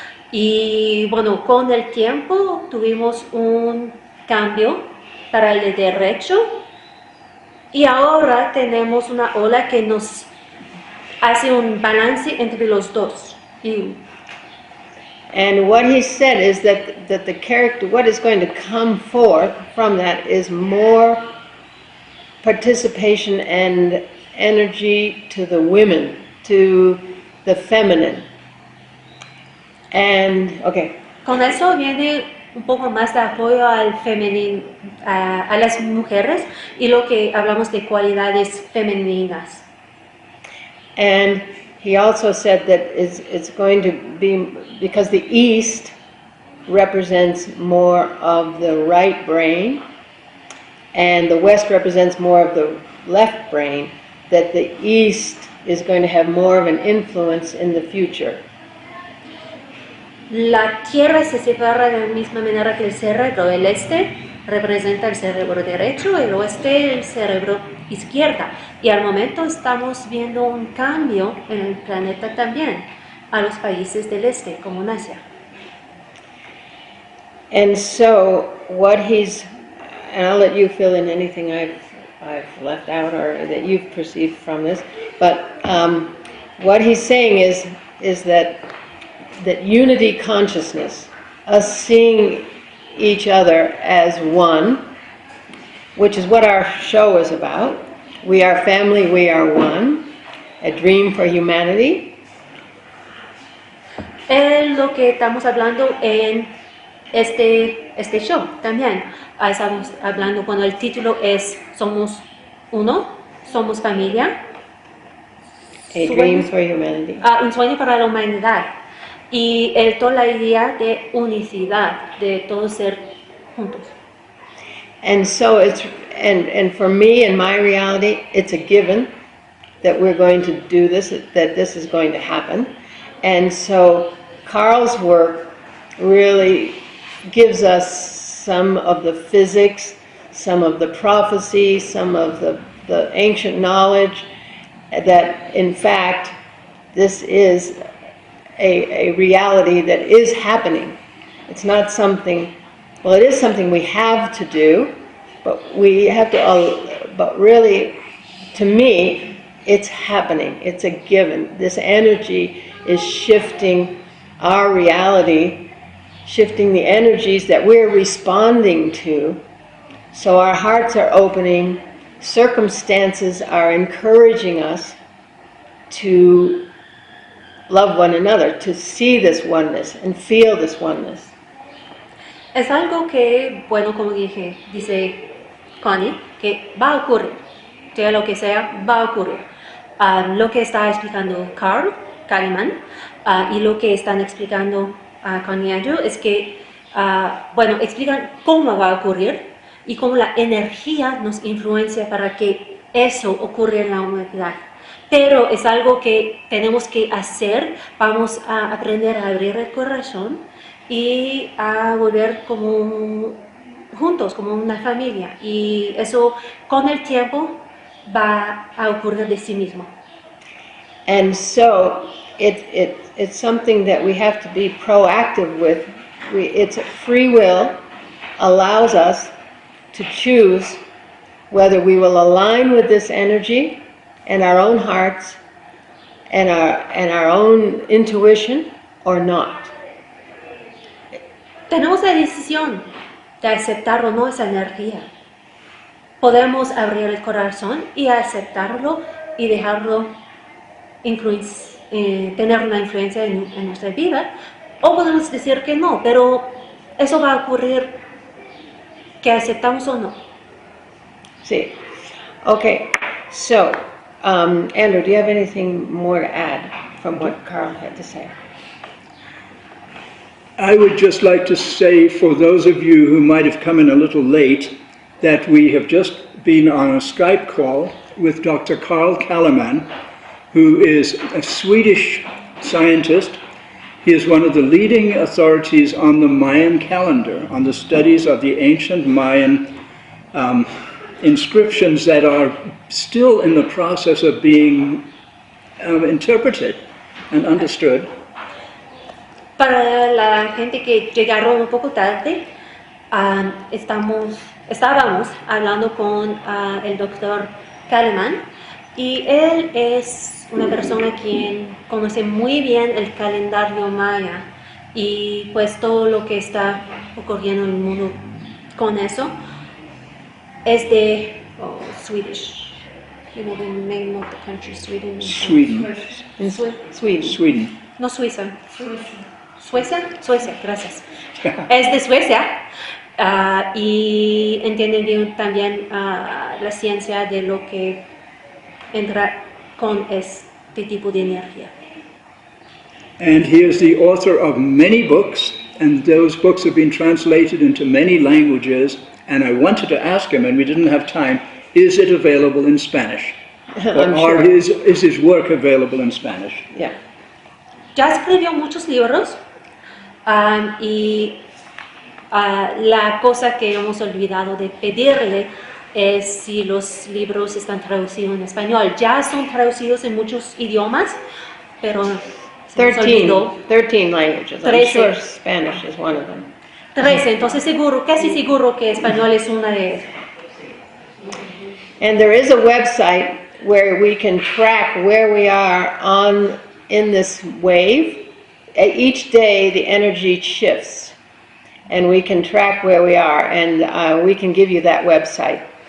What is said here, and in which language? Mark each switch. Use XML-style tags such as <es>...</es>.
<es>Y bueno, con el tiempo tuvimos un cambio para el derecho y ahora tenemos una ola que nos hace un balance entre los dos.</es> <en>And what he said is that the character, what is going to come forth from that is more participation and energy to the women, to the feminine. And, okay.</en> <es>Con eso viene un poco más de apoyo al femenino, a las mujeres y lo que hablamos de cualidades femeninas.</es> <en>And he also said that it's going to be, because the East represents more of the right brain, and the West represents more of the left brain, that the East is going to have more of an influence in the future.</en> <es>La Tierra se separa de la misma manera que el cerebro. El este representa el cerebro derecho, el oeste el cerebro izquierda. Y al momento estamos viendo un cambio en el planeta también, a los países del este, como en Asia.</es> <en>And so what he's, and I'll let you fill in anything I've left out or that you've perceived from this, but what he's saying is that unity consciousness, us seeing each other as one, which is what our show is about. We are family, we are one, a dream for humanity.</en> <es>Es lo que estamos hablando en este show también. Estamos hablando cuando el título es Somos Uno, Somos Familia.</es> <en>A dream for humanity.</en> <es>Un sueño para la humanidad. Y toda la idea de unicidad, de todos ser juntos.</es> <en>And so it's, and for me in my reality, it's a given that we're going to do this, that this is going to happen. And so Carl's work really gives us some of the physics, some of the prophecy, some of the ancient knowledge, that in fact this is a reality that is happening. It's not something, well, it is something we have to do, but we have to, but really, to me, it's happening. It's a given. This energy is shifting our reality, shifting the energies that we're responding to. So our hearts are opening, circumstances are encouraging us to love one another, to see this oneness and feel this oneness.</en> <es>Es algo que, bueno, como dice Connie, que va a ocurrir, sea lo que sea, va a ocurrir. Lo que está explicando Carl Calleman y lo que están explicando Connie y yo es que, bueno, explican cómo va a ocurrir y cómo la energía nos influencia para que eso ocurra en la humanidad. Pero es algo que tenemos que hacer, vamos a aprender a abrir el corazón y a volver como juntos, como una familia. Y eso con el tiempo va a ocurrir de sí mismo.</es> <en>And so it's something that we have to be proactive with. It's free will, allows us to choose whether we will align with this energy and our own hearts and our own intuition or not.</en> <es>Tenemos la decisión de aceptar o no esa energía. Podemos abrir el corazón y aceptarlo y dejarlo tener una influencia en nuestra vida, o podemos decir que no, pero eso va a ocurrir que aceptamos o no. Sí. Okay.</es> <en>So, Andrew, do you have anything more to add from what Carl had to say? I would just like to say, for those of you who might have come in a little late, that we have just been on a Skype call with Dr. Carl Calleman, who is a Swedish scientist. He is one of the leading authorities on the Mayan calendar, on the studies of the ancient Mayan inscriptions that are still in the process of being interpreted and understood.</en> <es>Para la gente que llegaron un poco tarde, estábamos hablando con el doctor Calleman, y él es una persona quien conoce muy bien el calendario maya y pues todo lo que está ocurriendo en el mundo con eso. Es de Swedish.</es> <en>You know the name of the country, Sweden. Sweden.</en> <es>No Suiza. Suecia, gracias. Es de Suecia y entienden bien también la ciencia de lo que entra con este tipo de energía.</es> <en>And he is the author of many books and those books have been translated into many languages, and I wanted to ask him, and we didn't have time, is it available in Spanish? Or is his work available in Spanish? Yeah.</en> <es>Ya escribió muchos libros y la cosa que hemos olvidado de pedirle es si los libros están traducidos en español. Ya son traducidos en muchos idiomas, pero se nos olvidó.</es> <en>13 languages. I'm 13. sure Spanish is one of them.</en> <es>13, entonces seguro, casi seguro que español es una de ellas.</es> <en>And there is a website where we can track where we are in this wave. Each day the energy shifts, and we can track where we are, and we can give you that website.</en>